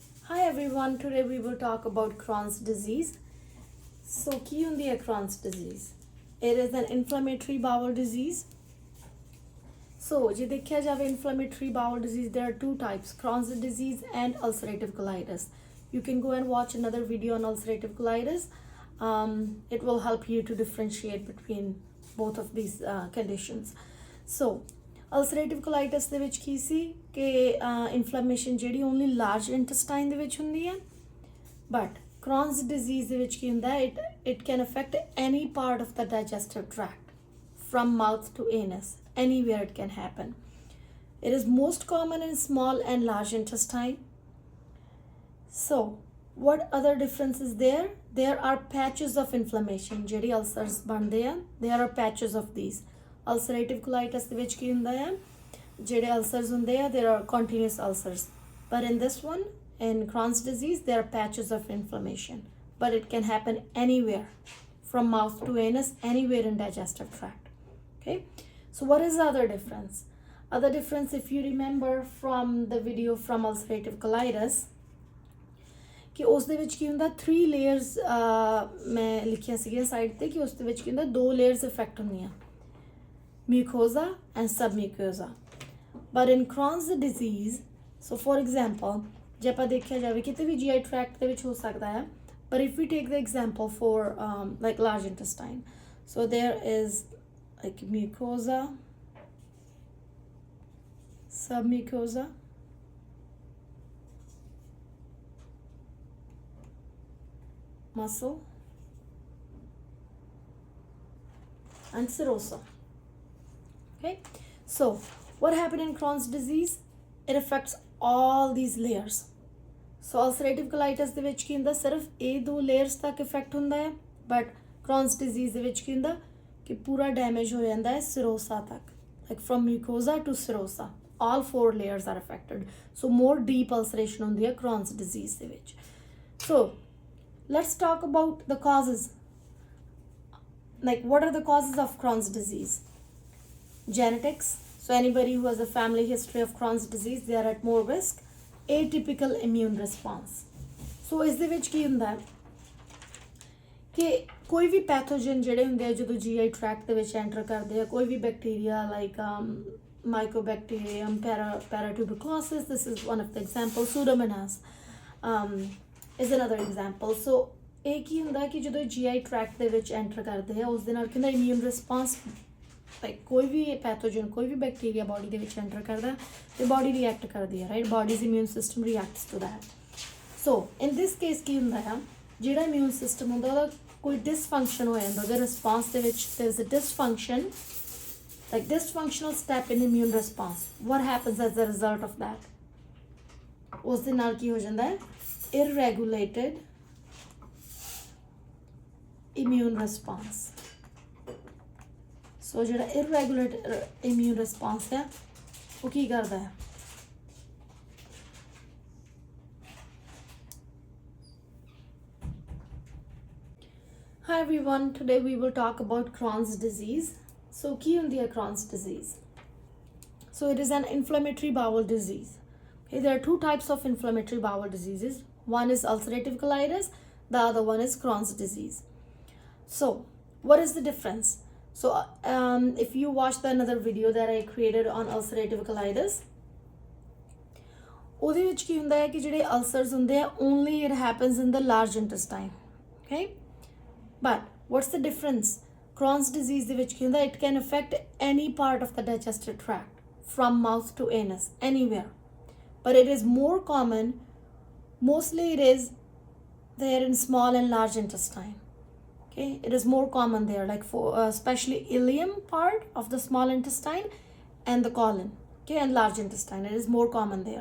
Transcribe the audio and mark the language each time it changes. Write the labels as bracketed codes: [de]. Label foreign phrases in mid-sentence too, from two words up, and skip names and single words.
[en] Hi everyone, today we will talk about Crohn's disease. So, [pa] ਕੀ ਹੁੰਦੀ ਹੈ Crohn's disease? [en] It is an inflammatory bowel disease. So, ਜੇ ਦੇਖਿਆ ਜਾਵੇ inflammatory bowel disease, there are two types, Crohn's disease and ulcerative colitis. You can go and watch another video on ulcerative colitis. It will help you to differentiate between both of these conditions. [pa] So, ulcerative colitis ਦੇ ਵਿੱਚ ਕੀ ਸੀ ਕਿ ਇਨਫਲੇਮੇਸ਼ਨ ਜਿਹੜੀ [en] only large intestine [pa] ਦੇ ਵਿੱਚ ਹੁੰਦੀ ਹੈ, ਬਟ Crohn's disease ਦੇ ਵਿੱਚ ਕੀ ਹੁੰਦਾ ਹੈ, [en] it can affect any part of the digestive tract from mouth to anus, anywhere it can happen. It is most common in small and large intestine. So what other difference is there? There are patches of inflammation. [pa] ਜਿਹੜੀ ulcers ਬਣਦੇ ਆ, [en] there are patches of these. [pa] Ulcerative colitis ਦੇ ਵਿੱਚ ਕੀ ਹੁੰਦਾ ਹੈ, ਜਿਹੜੇ ulcers ਹੁੰਦੇ ਆ, [en] there are continuous ulcers. But in this one, in Crohn's disease, there are patches of inflammation. But it can happen anywhere, from mouth to anus, anywhere in digestive tract. Okay? So what is the other difference? Other difference, if you remember from the video from ulcerative colitis, [pa] ਕਿ ਉਸ ਦੇ ਵਿੱਚ ਕੀ ਹੁੰਦਾ 3 layers ਮੈਂ ਲਿਖਿਆ ਸੀਗੀਆਂ ਸਾਈਡ ਤੇ ਕਿ ਉਸ ਦੇ ਵਿੱਚ ਕੀ ਹੁੰਦਾ 2 layers ਇਫੈਕਟ ਹੁੰਦੀਆਂ, [en] mucosa and submucosa. But in Crohn's disease, so for example, [pa] ਜੇ ਆਪਾਂ ਦੇਖਿਆ ਜਾਵੇ ਕਿਤੇ ਵੀ [en] GI tract [pa] ਦੇ ਵਿੱਚ ਹੋ ਸਕਦਾ ਹੈ, [en] but if we take the example for like large intestine, so there is like mucosa, submucosa, muscle, and serosa. Okay, so what happened in Crohn's disease? It affects all these layers. [pa] So ulcerative colitis ਦੇ ਵਿੱਚ ਕੀ ਹੁੰਦਾ ਸਿਰਫ ਇਹ 2 layers ਤੱਕ ਇਫੈਕਟ ਹੁੰਦਾ ਹੈ, but Crohn's disease ਦੇ ਵਿੱਚ ਕੀ ਹੁੰਦਾ ਕਿ ਪੂਰਾ ਡੈਮੇਜ ਹੋ ਜਾਂਦਾ ਹੈ serosa ਤੱਕ, [en] like from mucosa to serosa, all 4 layers are affected. So more deep ulceration [pa] ਹੁੰਦੀ ਹੈ [en] Crohn's disease [pa] ਦੇ ਵਿੱਚ. [en] So let's talk about the causes. Like what are the causes of Crohn's disease? Genetics. So anybody who has a family history of Crohn's disease, they are at more risk. Atypical immune response. [pa] So ਇਸ ਦੇ ਵਿੱਚ ਕੀ ਹੁੰਦਾ ਹੈ ਕਿ ਕੋਈ ਵੀ ਪੈਥੋਜਨ ਜਿਹੜੇ ਹੁੰਦੇ ਆ ਜਦੋਂ [en] GI tract [pa] ਦੇ ਵਿੱਚ ਐਂਟਰ ਕਰਦੇ ਆ, ਕੋਈ ਵੀ [en] bacteria like mycobacterium, paratuberculosis, this is one of the examples, pseudomonas is another example. [pa] So ਇਹ ਕੀ ਹੁੰਦਾ ਕਿ ਜਦੋਂ [en] GI tract [pa] ਦੇ ਵਿੱਚ ਐਂਟਰ ਕਰਦੇ ਆ ਉਸ ਦੇ ਨਾਲ ਕੀ ਹੁੰਦਾ [en] immune response, [pa] like ਕੋਈ ਵੀ ਪੈਥੋਜਨ, ਕੋਈ ਵੀ [en] bacteria body [pa] ਦੇ ਵਿੱਚ ਐਂਟਰ ਕਰਦਾ ਤੇ [en] body react [pa] ਕਰਦੀ ਹੈ, ਰਾਈਟ? [en] body's immune system reacts to that. So in this case [pa] ਕੀ ਹੁੰਦਾ ਹੈ, ਜਿਹੜਾ [en] immune system [pa] ਹੁੰਦਾ ਉਹਦਾ ਕੋਈ ਡਿਸਫੰਕਸ਼ਨ ਹੋ ਜਾਂਦਾ, ਉਹਦੇ ਰਿਸਪਾਂਸ ਦੇ ਵਿੱਚ [en] there is a dysfunction, like dysfunctional step in immune response. What happens as a result of that? [pa] ਉਸ ਦੇ ਨਾਲ ਕੀ ਹੋ ਜਾਂਦਾ ਹੈ, [en] irregulated immune response. [pa] ਸੋ ਜਿਹੜਾ [en] irregular immune response [pa] ਹੈ ਉਹ ਕੀ ਕਰਦਾ ਹੈ, [en] Hi everyone, today we will talk about Crohn's disease. [pa] So ਕੀ ਹੁੰਦੀ ਹੈ Crohn's disease? [en] So it is an inflammatory bowel disease. Okay, there are 2 types of inflammatory bowel diseases. One is ulcerative colitis, the other one is Crohn's disease. So what is the difference? So if you watched another video that I created on ulcerative colitis, [pa] ਉਹਦੇ ਵਿੱਚ ਕੀ ਹੁੰਦਾ ਹੈ ਕਿ ਜਿਹੜੇ ulcers ਹੁੰਦੇ ਆ [en] only it happens in the large intestine. Okay, but what's the difference? [pa] Crohn's disease ਦੇ ਵਿੱਚ ਕੀ ਹੁੰਦਾ, [en] it can affect any part of the digestive tract from mouth to anus, anywhere, but it is more common, mostly it is there in small and large intestine. Okay, it is more common there, like for especially ileum part of the small intestine and the colon, okay, and large intestine, it is more common there.